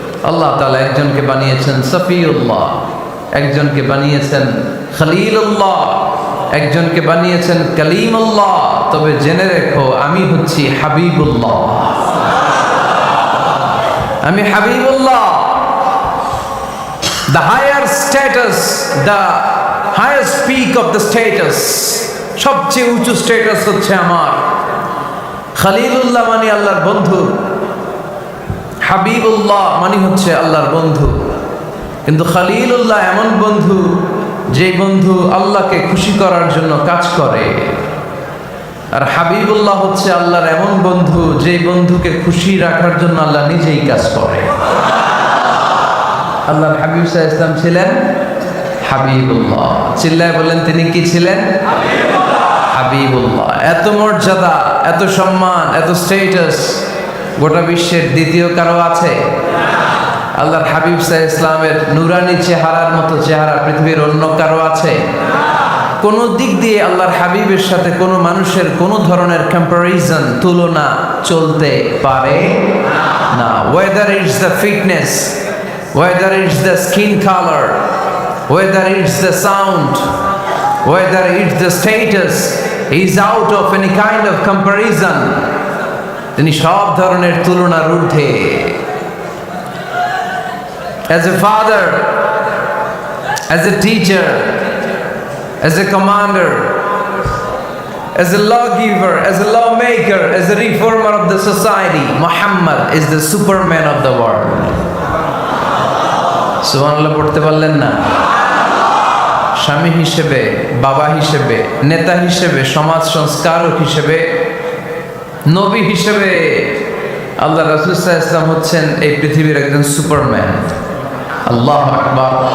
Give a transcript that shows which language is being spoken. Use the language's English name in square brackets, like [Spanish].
[Bangla] আল্লাহ তাআলা একজনকে বানিয়েছেন সফিউল্লাহ, একজনকে বানিয়েছেন খলিলুল্লাহ, একজনকে বানিয়েছেন কালিমুল্লাহ। তবে জেনে রেখো আমি হচ্ছি হাবিবুল্লাহ, আমি Habibullah. [English] The higher status, the highest peak of the status, [Bangla] সবচেয়ে উঁচু স্ট্যাটাস হচ্ছে আমার। খলিলুল্লাহ মানে আল্লাহর বন্ধু, হাবিবুল্লাহ মানে হচ্ছে আল্লাহর বন্ধু। কিন্তু খলিলুল্লাহ এমন বন্ধু যে বন্ধু আল্লাহকে খুশি করার জন্য কাজ করে, আর হাবিবুল্লাহ হচ্ছে আল্লাহর এমন বন্ধু যে বন্ধুকে খুশি রাখার জন্য আল্লাহ নিজেই কাজ করে। আল্লাহর হাবিব সাল্লাল্লাহু আলাইহি ওয়াসাল্লাম ছিলেন হাবিবুল্লাহ। চিল্লায় বলেন তিনি কি ছিলেন? হাবিবুল্লাহ। এত মর্যাদা, এত সম্মান, এত স্ট্যাটাস গোটা বিশ্বের দ্বিতীয় কারো আছে? আল্লাহর হাবিব সাল্লাল্লাহু আলাইহি ওয়াসাল্লামের নুরানি চেহারার মতো চেহারা পৃথিবীর অন্য কারো আছে? কোন দিক দিয়ে আল্লাহর হাবিবের সাথে কোনো মানুষের কোনো ধরনের কম্প্যারিজন, তুলনা চলতে পারে না। [English] Whether it's the fitness, whether it's the skin color, whether it's the sound, whether it's the status, is out of any kind of comparison. [Bangla] তিনি সব ধরনের তুলনার ঊর্ধ্বে। [English] As a father, as a teacher, as a commander, as a lawgiver, as a lawmaker, as a reformer of the society, Muhammad is the superman of the world. [Bangla] সুবহানাল্লাহ পড়তে পারলেন না? স্বামী হিসেবে, বাবা হিসেবে, নেতা হিসেবে, সমাজ সংস্কারক হিসেবে, নবী হিসেবে আল্লাহ রাসূল সাল্লাল্লাহু আলাইহি ওয়াসাল্লাম হচ্ছেন এই পৃথিবীর একজন সুপারম্যান। আল্লাহু আকবার।